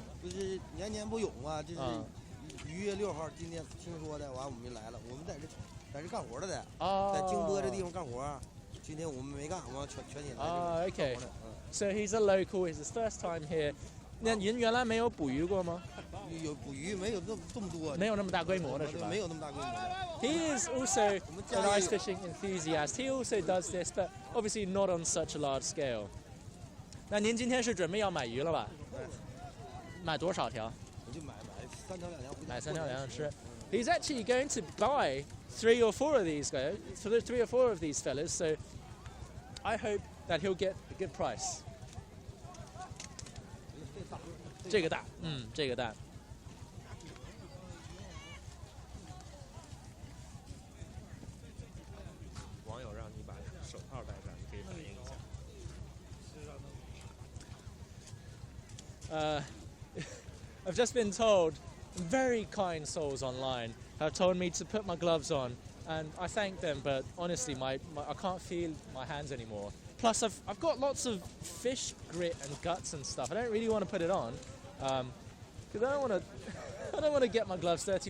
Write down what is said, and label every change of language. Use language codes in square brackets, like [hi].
[zh] 就是年年不涌啊，这是1月6号，今天听说的，完我们就来了。我们在这干活的，在京波这地方干活。今天我们没干，我们全体来。 [en] Okay. So he's a local. It's his first time here. [zh] 那您原来没有捕鱼过吗？有捕鱼，没有这么多，没有那么大规模的是吧？没有那么大规模的。 [en] He is also an ice fishing enthusiast. He also does this, but obviously not on such a large scale. [zh] 那您今天是准备要买鱼了吧？买多少条？我就买3条2条。买3条2条吃。 [en] He's actually going to buy 3 or 4 of these guys, 3 or 4 of these fellas. So I hope that he'll get a good price. [zh] 这个大，这个大。网友让你把手套戴上，你可以反应一下。 [en] I've just been told, very kind souls online have told me to put my gloves on, and I thank them, but honestly, I can't feel my hands anymore. Plus, I've got lots of fish grit and guts and stuff. I don't really want to put it on, because I don't want to get my gloves dirty.